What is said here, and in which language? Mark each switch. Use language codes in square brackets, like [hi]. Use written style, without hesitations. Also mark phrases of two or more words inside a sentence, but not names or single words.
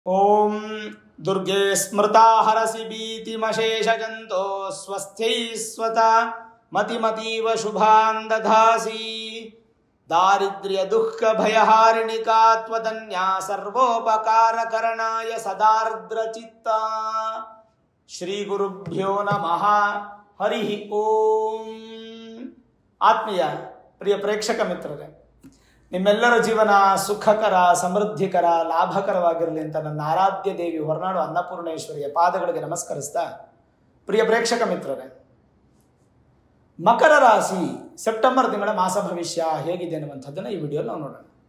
[sa] ओम दुर्गे स्मृता हरसि भीतिमशेषजन्तो स्वस्थै स्वता मतिमतीव शुभान् दधासि दारिद्र्य दुःख भयहारिणिका त्वदन्या सर्वोपकारकरणाय सदार्द्रचित्ता श्री गुरुभ्यो नमः हरि ओम। [kn] ಆತ್ಮೀಯ ಪ್ರಿಯ ಪ್ರೇಕ್ಷಕ ಮಿತ್ರರೇ, ನಿಮ್ಮೆಲ್ಲರ ಜೀವನ ಸುಖಕರ, ಸಮೃದ್ಧಿಕರ, ಲಾಭಕರವಾಗಿರಲಿ ಅಂತ ನನ್ನ ಆರಾಧ್ಯ ದೇವಿ ಹೊರನಾಡು ಅನ್ನಪೂರ್ಣೇಶ್ವರಿಯ ಪಾದಗಳಿಗೆ ನಮಸ್ಕರಿಸ್ತಾ, ಪ್ರಿಯ ಪ್ರೇಕ್ಷಕ ಮಿತ್ರರೇ, ಮಕರ ರಾಶಿ ಸೆಪ್ಟೆಂಬರ್ ತಿಂಗಳ ಮಾಸ ಭವಿಷ್ಯ ಹೇಗಿದೆ ಅನ್ನುವಂಥದ್ದನ್ನು ಈ ವಿಡಿಯೋ ನಾವು ನೋಡೋಣ.